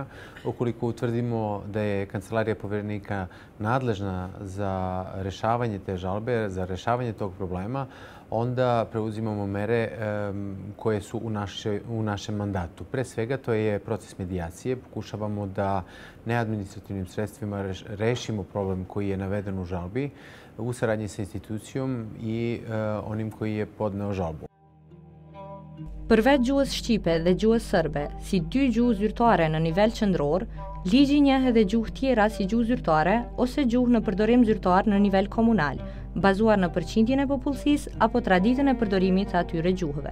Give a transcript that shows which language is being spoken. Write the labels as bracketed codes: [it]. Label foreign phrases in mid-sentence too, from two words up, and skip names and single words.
[sr] Ukoliko utvrdimo da je Kancelarija povjerenika nadležna za rješavanje te žalbe, za rješavanje tog problema, onda preuzimamo mere koje su u našem mandatu. Pre svega to je proces medijacije. Pokušavamo da neadministrativnim sredstvima rešimo problem koji je naveden u žalbi u saradnji sa institucijom i onim koji je podneo žalbu. [sq] Përveç gjuhës shqipe dhe gjuhës serbe, si dy gjuhë zyrtare në nivel qendror, ligji njeh edhe gjuhë tjera si gjuhë zyrtare ose gjuhë në përdorim zyrtar në nivel komunal, bazuar në përqindjen e popullsisë apo traditën e përdorimit të atyre gjuhëve.